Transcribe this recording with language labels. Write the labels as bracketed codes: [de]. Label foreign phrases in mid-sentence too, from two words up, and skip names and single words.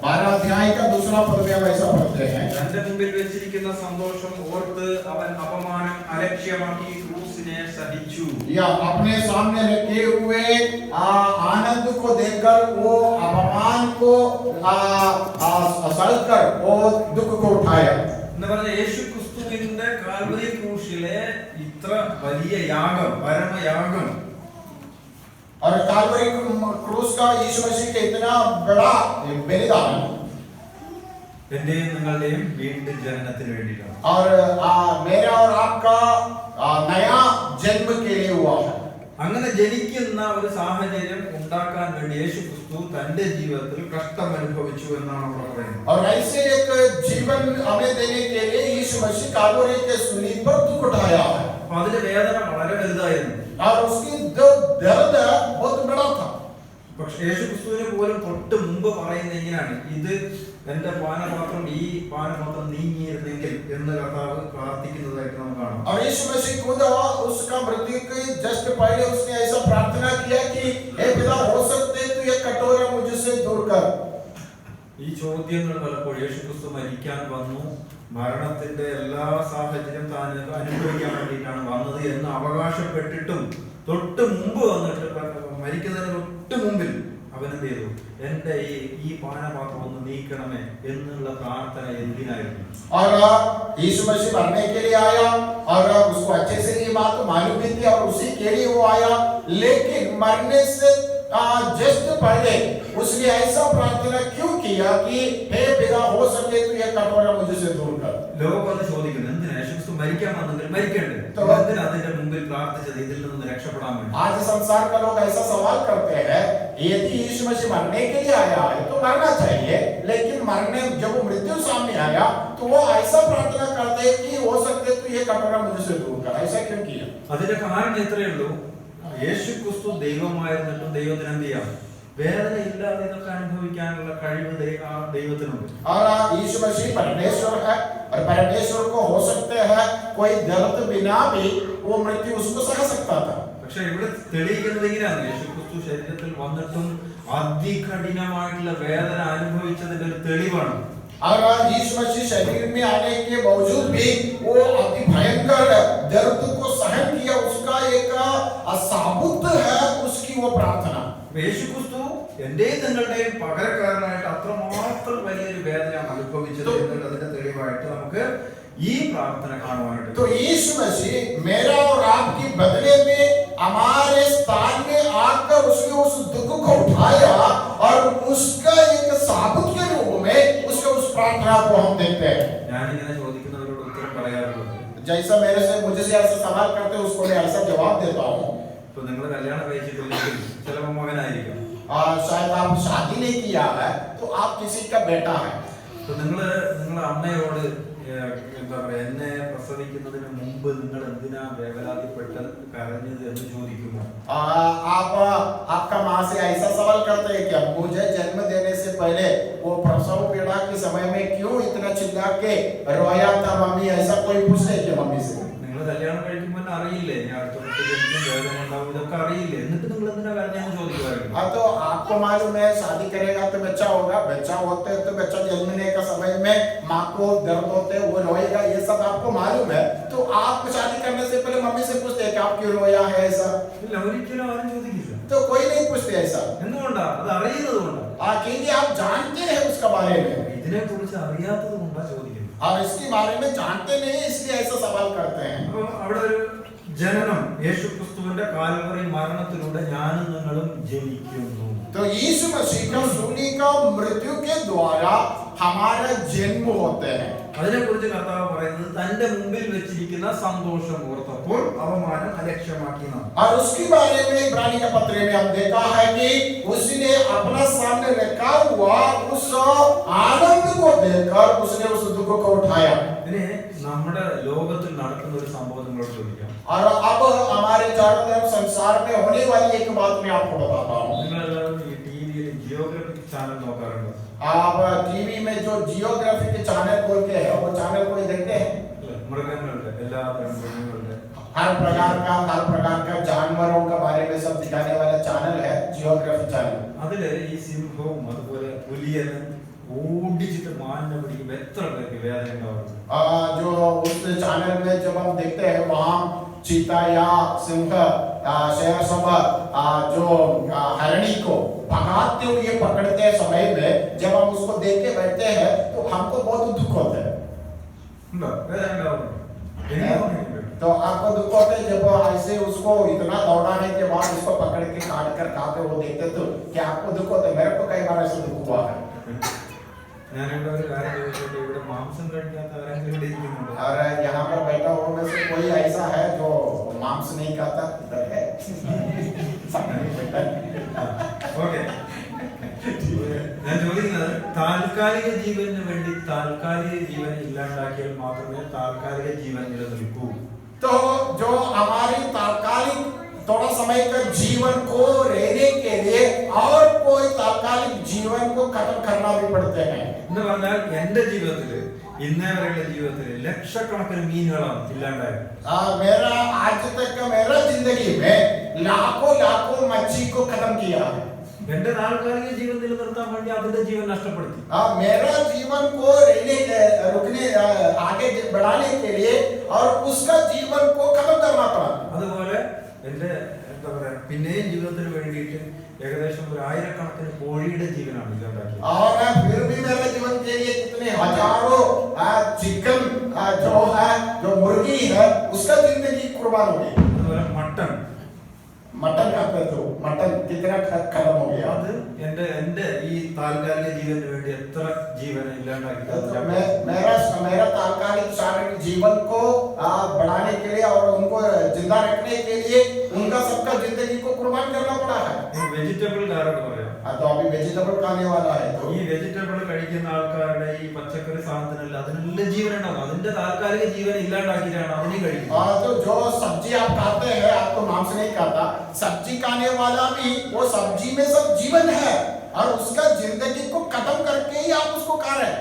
[hi] 12 अध्याय का दूसरा पद में हम ऐसा पढ़ते हैं, [ml] തന്റെ മുമ്പിൽ വെച്ചിരിക്കുന്ന സന്തോഷം ഓർത്ത് അവൻ അപമാനം അലക്ഷ്യമാക്കി ക്രൂസിനെ സഹിച്ചു. [hi] या अपने सामने रखे हुए आनंद को देखकर वो अपमान को सलकर वो दुख को उठाया. [ml] എന്ന് പറഞ്ഞ യേശു ക്രിസ്തുവിന്റെ കാൽവരി ക്രൂശിലെ ഇത്ര വലിയ യാഗം, പരമയാഗം, [hi] और काल्वरी क्रूस का यीशु मसीह का इतना बड़ा बलिदान [ml] എന്റെയും നിങ്ങളുടെയും വീണ്ടും ജനനത്തിന് വേണ്ടിയിട്ടാണ്. [hi] और मेरा और आपका नया जन्म के लिए हुआ है. [ml] അങ്ങനെ ജനിക്കുന്ന ഒരു സാഹചര്യം ഉണ്ടാക്കാൻ വേണ്ടി യേശു ക്രിസ്തു തന്റെ ജീവിതത്തിൽ കഷ്ടം അനുഭവിച്ചു എന്നാണ് അവിടെ പറയുന്നത്. [hi] और ऐसे एक जीवन हमें देने के लिए यीशु मसीह काल्वरी के सूली पर दुख उठाया है. [ml] അപ്പൊ അതിന്റെ വേദന വളരെ വലുതായിരുന്നു. [hi] और उसकी जो दर्द है बहुत बड़ा था. [ml] പക്ഷെ യേശു ക്രിസ്തുവിനെ പോലും തൊട്ട് മുമ്പ് പറയുന്ന ഇങ്ങനെയാണ്, ഇത് എന്റെ പാനപാത്രം, ഈ പാനപാത്രം നീങ്ങിയിരുന്നെങ്കിൽ എന്ന് കർത്താവ് പ്രാർത്ഥിക്കുന്നതായിട്ട് നമുക്ക് കാണാം. [hi] और यीशु मसीह खुद उसका मृत्यु के जस्ट पहले उसने ऐसा प्रार्थना किया कि हे पिता हो सकते तो ये कटोरा मुझसे दूर कर. [ml] ഈ ചോദ്യങ്ങൾ പലപ്പോഴും യേശു ക്രിസ്തു മരിക്കാൻ വന്നു, മരണത്തിന്റെ എല്ലാ സാഹചര്യം താൻ അനുഭവിക്കാൻ വേണ്ടിയിട്ടാണ് വന്നത് എന്ന് അവകാശപ്പെട്ടിട്ടും തൊട്ട് മുമ്പ് വന്നിട്ട് മരിക്കുന്നതിന് തൊട്ട് മുമ്പിൽ അവൻ എന്ത് ചെയ്തു, എന്റെ ഈ പാനപാത്രം ഒന്ന് നീക്കണമേ എന്നുള്ള പ്രാർത്ഥന എന്തിനായിരുന്നു? [hi] और यीशु मसीह मरने के लिए आया और उसको अच्छे से ये बात मालूम भी थी और उसी के लिए वो आया, लेकिन मरने से जस्ट पहले उसने ऐसा प्रार्थना क्यों किया कि हे पिता हो सके तो ये कटोरा मुझसे दूर कर. [ml] ലോകം അത് ചോദിക്കുന്നു, എന്തിനാ യേശു ക്രിസ്തു മരിക്കാൻ വന്നെങ്കിൽ മരിക്കണ്ടേ, എന്തിനാ അതിന്റെ മുമ്പിൽ പ്രാർത്ഥിച്ചത് ഇതിൽ നിന്ന് രക്ഷപ്പെടാൻ വേണ്ടി? [hi] आज संसार का लोग ऐसा सवाल करते हैं, यदि यीशु मसीह मरने के लिए आया है तो मरना चाहिए, लेकिन मरने जब वो मृत्यु सामने आया तो वो ऐसा प्रार्थना करते हैं कि हो सकते तो ये कटोरा मुझसे दूर कर. ऐसा क्यों किया? [ml] അതിന്റെ കാരണം ഇത്രയേ ഉള്ളൂ, യേശു ക്രിസ്തു ദൈവമായിരുന്നിട്ടും ദൈവത്തിന് എന്ത് ചെയ്യാം, വേദന ഇല്ലാതെ ഇതൊക്കെ അനുഭവിക്കാനുള്ള കഴിവ് ദൈവത്തിനുണ്ട്. [hi] और यीशु मसीह परमेश्वर है और परमेश्वर को हो सकते हैं कोई दर्द बिना भी वो मृत्यु उसको सह सकता था. [ml] പക്ഷെ ഇവിടെ തെളിയിക്കുന്നത് ഇങ്ങനെയാണ്, യേശു ക്രിസ്തു ശരീരത്തിൽ വന്നിട്ടും അതികഠിനമായിട്ടുള്ള വേദന അനുഭവിച്ചതിന്റെ ഒരു തെളിവാണ്. [hi] और यीशु मसीह शरीर में आने के बावजूद भी वो अति भयंकर दर्द को सहन किया, उसका एक साबुत है उसकी वो प्रार्थना. [ml] യേശു ക്രിസ്തു എന്റെയും നിങ്ങളുടെയും പകരക്കാരനായിട്ട് അത്രമാത്രം വലിയൊരു വേദന അനുഭവിച്ചത് എന്നുള്ളതിന്റെ തെളിവായിട്ട് നമുക്ക് ഈ പ്രാർത്ഥന കാണുവാനായിട്ട്. [hi] तो यीशु मसीह मेरा और आपकी बदले में हमारे स्थान में आकर उसने उस दुख को उठाया और उसका एक साबुत के रूप में उसके उस प्रार्थना को हम देखते हैं. [ml] ഞാനിങ്ങനെ ചോദിക്കുന്നവരോട് ഉത്തരം പറയാറുള്ളത്, [hi] जैसा मेरे से मुझे से ऐसा सवाल करते हैं उसको मैं ऐसा जवाब देता हूँ. [ml] ഇപ്പൊ നിങ്ങൾ കല്യാണം കഴിച്ചിട്ടില്ലെങ്കിൽ ചിലപ്പോൾ മകനായിരിക്കും, [hi] शायद आप शादी नहीं किया है तो आप किसी का बेटा है. [ml] ഇപ്പൊ നിങ്ങളുടെ അമ്മയോട് എന്താ പറയാ, എന്നെ പ്രസവിക്കുന്നതിന് മുമ്പ് നിങ്ങൾ എന്തിനാ വേവലാതിപ്പെട്ട് കരഞ്ഞത് എന്ന് ചോദിക്കുമോ? [hi] आप आपका माँ से ऐसा सवाल करते हैं क्या मुझे जन्म देने से पहले वो प्रसव पीड़ा के समय में क्यों इतना चिल्ला के रोया था मम्मी, ऐसा कोई पूछते है क्या मम्मी से? [ml] നിങ്ങൾ കല്യാണം കഴിക്കുമ്പോൾ അറിയില്ലേ ഞാൻ അടുത്ത ജനിക്കും വേദന ഉണ്ടാവും, ഇതൊക്കെ അറിയില്ലേ, എന്നിട്ട് നിങ്ങൾ എന്തിനാ കരഞ്ഞെന്ന് ചോദിക്കുമായിരുന്നു. [hi] हाँ तो आपको मालूम है शादी करेगा तो बच्चा होगा, बच्चा होते तो बच्चा जन्मने का समय में माँ को दर्द होते वो रोएगा, ये सब आपको मालूम है, तो आप शादी करने से पहले मम्मी से पूछते हैं कि आप क्यों रोया है ऐसा? [ml] ഇല്ല, ഒരിക്കലും ആരും ചോദിക്കില്ല. [hi] तो कोई नहीं पूछते ऐसा. [ml] എന്തുകൊണ്ടാ? അത് അറിയുന്നത് കൊണ്ടാണ്. [hi] क्योंकि आप जानते हैं उसका बारे में, [ml] ഇതിനെ കുറിച്ച് അറിയാത്തത് കൊണ്ടാ ചോദിക്കുന്നത്. [hi] और इसके बारे में जानते नहीं इसलिए ऐसा सवाल करते हैं. [ml] അപ്പൊ അവിടെ ഒരു ജനനം, യേശു ക്രിസ്തുവിന്റെ കാൽവറി മരണത്തിലൂടെ ഞാനും നിങ്ങളും ജനിക്കുന്നു. [hi] तो यीशु मसीह का सूली का मृत्यु के द्वारा हमारा जन्म होते हैं. [ml] അതിനെ കുറിച്ച് കർത്താവ് പറയുന്നത് തന്റെ മുമ്പിൽ വെച്ചിരിക്കുന്ന സന്തോഷം ഓർത്തപ്പോൾ അവമാനം അലക്ഷ്യമാക്കി. [hi] और उसके बारे में इब्रानी के पत्र में हम देखा है कि उसने अपना सामने रखा हुआ उस आनंद को देखकर उसने उस दुख को उठाया. [ml] ഇനി നമ്മുടെ ലോകത്തിൽ നടക്കുന്ന ഒരു സംഭവം നിങ്ങളോട് ചോദിക്കാം. [hi] और अब हमारे चारों तरफ संसार में होने वाली एक बात मैं आपको बताता हूँ. [ml] നിങ്ങളെല്ലാവരും ഈ ടിവിയിൽ ജിയോഗ്രഫിക് ചാനൽ നോക്കാറുണ്ട്. [hi] आप टीवी में जो जियोग्राफी के चैनल खोल के है वो चैनल कोई देखते हैं? [ml] മൃഗങ്ങളുടെ എല്ലാ മൃഗങ്ങളുടെ [hi] हर प्रकार का जानवरों के बारे में सब दिखाने वाला चैनल है जियोग्राफी चैनल. [ml] അതില് ഈ സിംഹവും അതുപോലെ പുലിയനും ഓടിച്ചിട്ട് മാനിനെ പിടിക്കുമ്പോ എത്ര പേർക്ക് വേദന ഉണ്ടാവും. [hi] जो उस चैनल में जब हम देखते हैं वहाँ चीता या सिंह शेर सब जो हरणी को भगाते हुए पकड़ते समय में जब हम उसको देख के बैठते हैं तो हमको बहुत दुख होता है. तो आपको दुख होता है जब ऐसे उसको इतना दौड़ाने के बाद उसको पकड़ के काट कर खाते वो देखते तो क्या आपको दुख होता है? मेरे को कई बार ऐसे दुख हुआ है. और यहाँ पर बैठा हुआ में से कोई ऐसा है जो मांस नहीं खाता? इधर है. [ml] ഓക്കെ, ഞാൻ ചോദിക്കുന്നത് താൽക്കാലിക ജീവന് വേണ്ടി താൽക്കാലിക ജീവൻ ഇല്ലാണ്ടാക്കിയാൽ മാത്രമേ താൽക്കാലിക ജീവൻ നിലനിൽക്കൂ. [hi] तो जो हमारी तात्कालिक थोड़ा समय का जीवन को रहने के लिए और कोई तात्कालिक जीवन को खत्म करना भी पड़ते हैं. [ml] എന്ന് പറഞ്ഞാൽ എന്റെ ജീവിതത്തില് ഇന്നേ വരെയുള്ള ജീവിതത്തില് ലക്ഷക്കണക്കിന് മീനുകളാണ് ഇല്ലാണ്ടായത്. [hi] मेरा आज तक का मेरा जिंदगी में लाखों लाखों मच्छी को खत्म किया है. [ml] എന്റെ താൽക്കാലിക ജീവൻ നിലനിർത്താൻ വേണ്ടി അതിന്റെ ജീവൻ നഷ്ടപ്പെടുത്തി. [hi] मेरा जीवन को रुकने आगे बढ़ाने के लिए और उसका जीवन को खत्म करना पड़ा. [ml] അതുപോലെ എന്റെ എന്താ പറയാ പിന്നെയും ജീവിതത്തിന് വേണ്ടിയിട്ട് ഏകദേശം 1000 കോഴിയുടെ ജീവനാണ് ഇല്ലാണ്ടാക്കിയത്. [hi] और फिर भी मेरे जीवन के लिए कितने हजारों चिकन जो मुर्गी है उसका जिंदगी कुर्बान हो गई. [ml] അതുപോലെ [hi] मटन का तो मटन कितना खत्म हो गया. [ml] അത് എന്റെ ഈ താൽക്കാലിക ജീവന് വേണ്ടി എത്ര ജീവൻ ഇല്ലാണ്ടാക്കി. [hi] मेरा तात्कालिक शारीरिक जीवन को बढ़ाने के लिए और उनको जिंदा रखने के लिए उनका सबका जिंदगी को कुर्बान करना पड़ा है. [ml] വെജിറ്റബിൾ കാരോട് പറയാം. [hi] तो अभी वेजिटेबल खाने वाला है तो [ml] ഈ വെജിറ്റബിൾ കഴിക്കുന്ന ആൾക്കാരുടെ ഈ പച്ചക്കറി സാധനത്തിനെല്ലാം അതിനെല്ലാം ജീവൻ ഉണ്ടാവും. അതിന്റെ താൽക്കാലിക ജീവൻ ഇല്ലാണ്ടാക്കിയിട്ടാണ് അതിനെ കഴിക്കുന്നത്. [hi] तो जो सब्जी आप खाते हैं, आप तो मांस नहीं खाता, सब्जी खाने वाला भी वो सब्जी में सब जीवन है और उसका जिंदगी को खत्म करके ही आप उसको खा रहे हैं.